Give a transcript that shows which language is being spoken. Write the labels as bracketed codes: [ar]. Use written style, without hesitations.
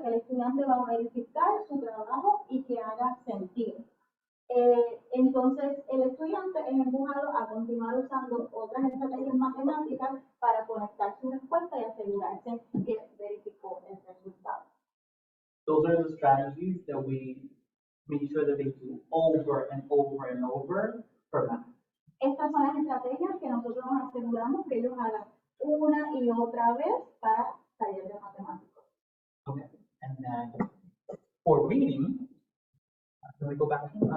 [es] Que el estudiante va a verificar su trabajo y que haga sentido. Entonces, el estudiante es empujado a continuar usando otras estrategias matemáticas para conectar su respuesta y asegurarse que verificó el resultado. [en] Those are the strategies that we make sure that they do over and over and over for math. [es] Estas son las estrategias que nosotros nos aseguramos que ellos hagan una y otra vez para taller de matemáticos. [en] Okay, and then for reading, can we go back?